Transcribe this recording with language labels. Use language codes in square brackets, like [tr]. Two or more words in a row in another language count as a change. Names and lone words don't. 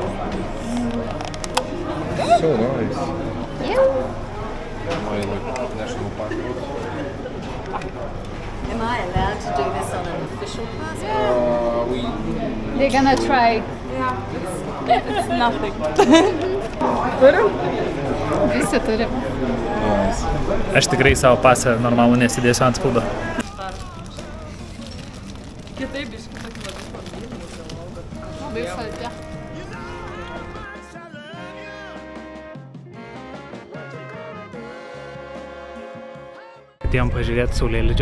[en] So nice. Yeah. My national park. Am I allowed to do this on an official passport? They're gonna try. It's nothing. [lt] Visi turim. Aš tikrai savo pasą normalų nesidėsiu ant spaudo. Kitaip iškita Labai saldi. Atėjom pažiūrėti saulėlydžio.